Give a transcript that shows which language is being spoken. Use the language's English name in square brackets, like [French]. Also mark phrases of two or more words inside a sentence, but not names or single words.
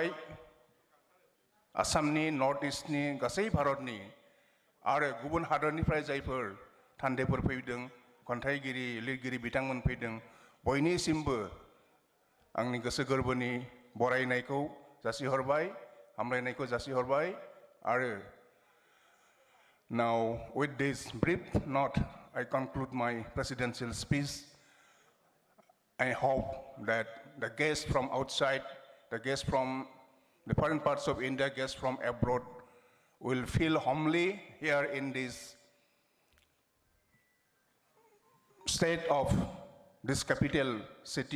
[Bodo] आसामनि नर्थ इस्टनि गासै भारतनि आरो गुबुन हादोरनिफ्राय जायफोर थान्दैफोर फैदों खन्थाइगिरि लिरगिरि बिथांमोन फैदों बयनिसिमबो आंनि गोसो गोरबोनि बरायनायखौ जासिहरबाय हामलायनायखौ जासिहरबाय आरो [English] now with this brief note I conclude my presidential speech. I hope that the guests from outside, the guests from the foreign parts of India, guests from abroad will feel homely here in this state of this capital city of Bodoland.